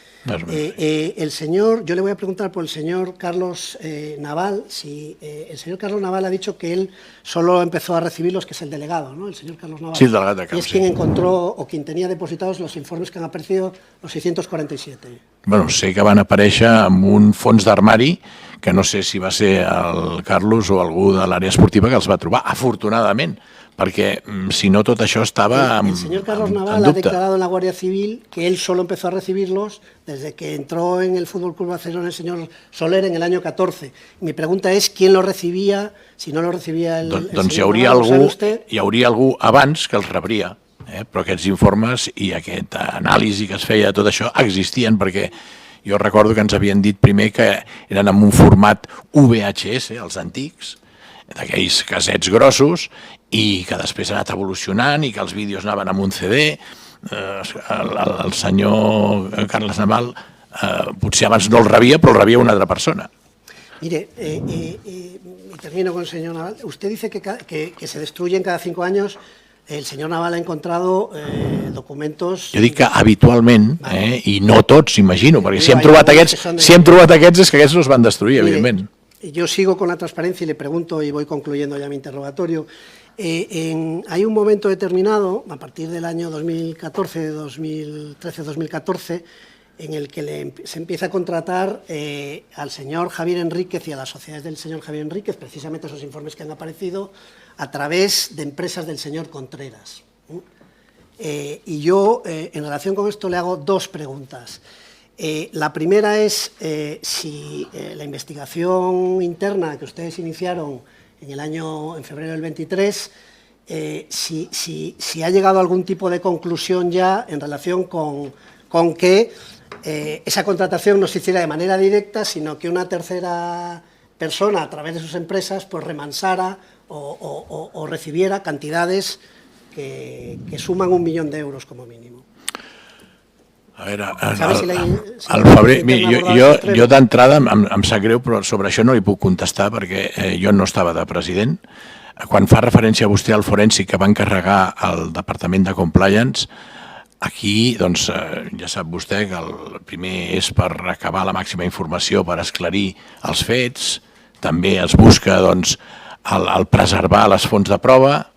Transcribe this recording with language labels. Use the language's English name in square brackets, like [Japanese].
[Spanish] El señor, yo le voy a preguntar por el señor Carlos Naval, si el señor Carlos Naval ha dicho que él solo empezó a recibirlos, que es el delegado, ¿no? El señor Carlos Naval. [Catalan] Sí, el delegat de camp, [Spanish] y es quien encontró o quien tenía depositados los informes que han aparecido, los 647. [Catalan] Bueno, sé que van aparèixer amb un fons d'armari, que no sé si va ser el Carlos o algú de l'àrea esportiva que els va trobar, afortunadament, perquè si no tot això estava en [Spanish] dubte. El señor Carlos Naval ha declarado en la Guardia Civil que él solo empezó a recibirlos desde que entró en el Fútbol Club Barcelona el señor Soler en el año 14. Mi pregunta es, ¿quién lo recibía? Si no lo recibia el [Catalan] doncs [Spanish] señor [Catalan] hi [Spanish] Naval, [Catalan] hauria algú abans que els rebria, però aquests informes i aquesta anàlisi que es feia de tot això existien, perquè jo recordo que ens havien dit primer que eren en un format VHS, els antics, d'aquells cassets grossos, i que després ha anat evolucionant i que els vídeos anaven amb un CD. El senyor Carles Naval potser abans no el rebia, però el rebia una altra persona. [Spanish] Mire, y termino con el señor Naval. Usted dice que se destruyen cada 5 años. El señor Naval ha encontrado documentos... [Catalan] Jo dic que habitualment, i no tots, imagino, perquè si hem trobat aquests és que aquests no es van destruir, evidentment. [Spanish] Yo sigo con la transparencia y le pregunto, y voy concluyendo ya mi interrogatorio. Hay un momento determinado, a partir del año 2014, 2013, 2014, en el que se empieza a contratar al señor Javier Enríquez y a las sociedades del señor Javier Enríquez, precisamente esos informes que han aparecido, a través de empresas del señor Contreras. Y yo, en relación con esto, le hago 2 preguntas. La primera es si la investigación interna que ustedes iniciaron en febrero del 23, si ha llegado a algún tipo de conclusión ya en relación con que esa contratación no se hiciera de manera directa, sino que una tercera persona, a través de sus empresas, pues remansara o recibiera cantidades que suman 1 millón de euros como mínimo. [Catalan] A veure, al febrer, jo d'entrada em sap greu, però sobre això no li puc contestar perquè jo no estava de president. Quan fa referència a vostè al forènsic que va encarregar el Departament de Compliance, aquí doncs, ja sap vostè que el primer és per recabar la màxima informació, per esclarir els fets, també es busca doncs, el preservar les fonts de prova.